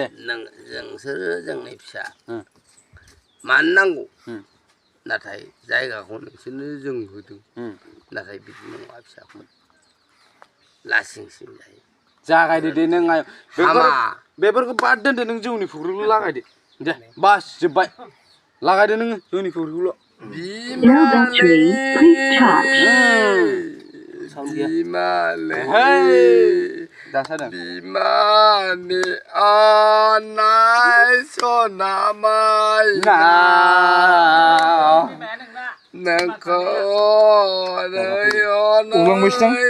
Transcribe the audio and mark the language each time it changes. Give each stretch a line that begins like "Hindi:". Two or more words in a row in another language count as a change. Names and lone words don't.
Bodo: जोंसोरो जोंनि फिसा मानो नांगौ नाथाय जायगाखौ नोंसोरनो जों होदों नाथाय बिदि नङा फिसाफोर लासिंसिं जायो जागायदो दे नों आयं हामा बेफोरखौ बाद दोनदो नों जौनि फुख्रिखौल' लागायदो दे बास जोब्बाय लागायदो नोङो जौनि फुख्रिखौल'
English: Low battery. Please charge.
Bodo: दासादों बिमानि अननाय सना मायना नोंखौ उब्लांबायसोदां?